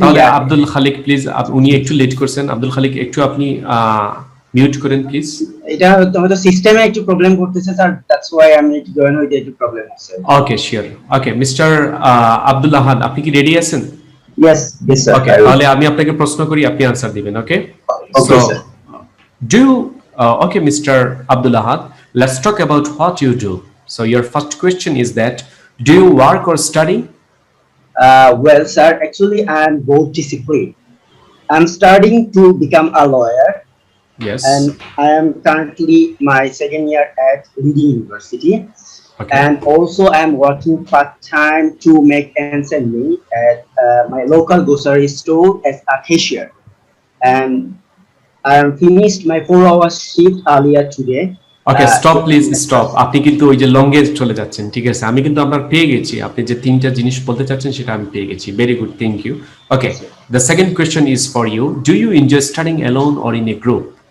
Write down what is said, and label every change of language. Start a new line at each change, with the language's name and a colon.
Bangla: তাহলে আব্দুল খালিক প্লিজ, উনি একটু লেট করছেন, আব্দুল খালিক একটু আপনি মিউট করেন প্লিজ। এটা হয়তো সিস্টেমে একটু প্রবলেম করতেছে স্যার,
English: that's why
Bangla: আমি একটু জয়েন হইতে একটু প্রবলেম হচ্ছে।
English: Okay sure.
Bangla: Okay mister Abdul আহাদ, আপনি কি রেডি আছেন?
English: Yes sir.
Bangla: ওকে, তাহলে আমি আপনাকে প্রশ্ন করি, আপনি আনসার দিবেন।
English: Okay okay sir. do you okay Mr. Abdul Ahad, let's talk about what you do. So your first question is that, do you work or study? Well sir, actually I am both discipline. I'm studying to become a lawyer, Yes. and I am currently my second year at Reading University. Okay. And also I'm working part-time to make ends meet at my local grocery store as a cashier. And I am finished my 4 hour shift earlier today.
Bangla: Okay stop please stop, আপনি কিন্তু ওই যে লঙ্গে চলে যাচ্ছেন, ঠিক আছে? আমি কিন্তু আপনার পেয়ে গেছি, আপনি যে তিনটা জিনিস বলতে চাচ্ছেন সেটা আমি পেয়ে গেছি।
English: Very good, thank you. Okay, the second question is for you, do you enjoy studying alone or in a group?